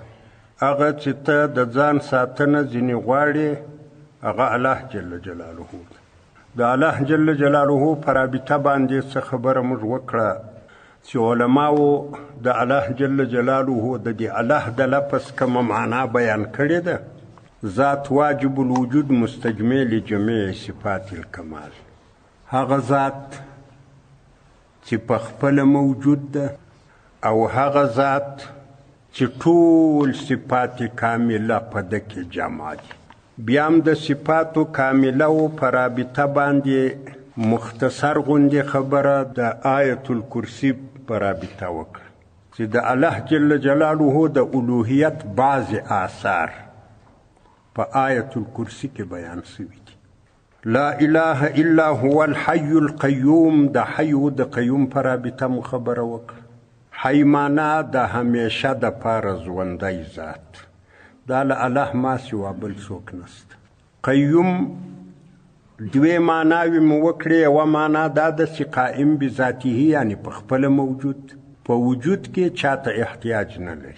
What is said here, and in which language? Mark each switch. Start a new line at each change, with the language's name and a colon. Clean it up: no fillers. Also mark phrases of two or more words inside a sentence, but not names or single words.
Pashto: هغه چې ته د ځان ساتنه ځینې غواړې هغه الله جل جلاله ده. د الله جل جلاله په رابطه باندې څه خبره موږ وکړه چې علماو د الله جل جلاله د دې الله د لفظ کومه معنا بیان کړې ده.
Arabic: ذات واجب الوجود مستجمع لجميع صفات الکمال،
Pashto: هغه ذات چې په خپله موجود ده او هغه ذات چې ټول صفات کامله په ده کې جمع دي. بیا هم د صفاتو کامله و په رابطه باندې مختصر غوندې خبره د آیت الکرسی په رابطه وکړه چې د الله جل جلاله د الوهیت بعض آثار په آیت الکرسی کې بیان شوي دي.
Arabic: لا اله الا هو الحي القيوم،
Pashto: د حي و د قیوم په رابطه مو خبره وکړه. حي معنا د همیشه د پاره ژوندی ذات، دا له الله ما سوا بل څوک نسته. قیوم دوی معناوې مو وکړې. یوه معنا دا ده چې
Arabic: قائم بذاته،
Pashto: یعنی په خپله موجود، په وجود کې چاته احتیاج نه لري.